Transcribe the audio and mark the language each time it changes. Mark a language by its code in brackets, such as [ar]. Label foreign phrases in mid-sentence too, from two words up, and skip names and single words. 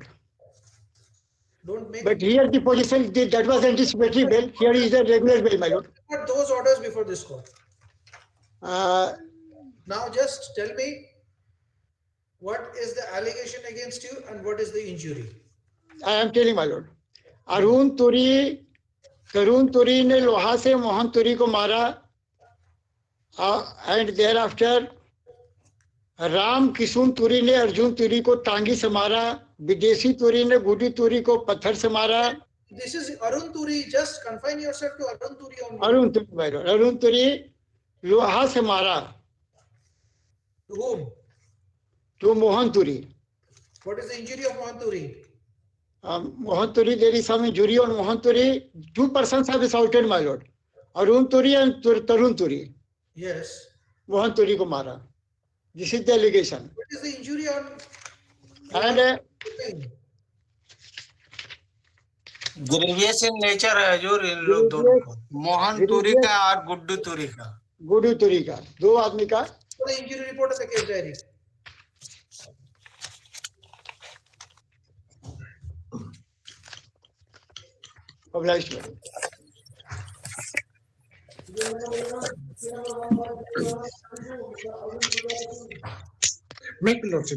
[en] don't make but here the position that was anticipatory bail here is the regular bail my lord put those orders before this court now just tell me what is the allegation against you and what is the injury I am telling my lord [hi] अरुण तुरी ने लोहा से मोहन तुरी को मारा [en] and there after [hi] राम किशुन तुरी ने अर्जुन तुरी को टांगी से मारा विदेशी तुरी ने गुडी तुरी को पत्थर से मारा [en] this is Arun Turi just confine yourself to Arun Turi only [hi] अरुण तुरी [en] my lord [hi] अरुण तुरी लोहा से मारा [en] to whom to मोहन तुरी what is the injury of Mohan Turi Mohan Turi, there is some injury on Mohan Turi. 2 persons have assaulted my lord. Arun Turi and Tarun Turi. yes [hi] मोहन तुरी को मारा. [en] This is the allegation. what is the injury on And grievous in nature [hi] है जो इन लोग दोनों को मोहन तुरी का और गुड्डू तुरी का गुड्डू तुरी का 2 आदमी का [en] the injury report of the case diary obliged. Make lordship.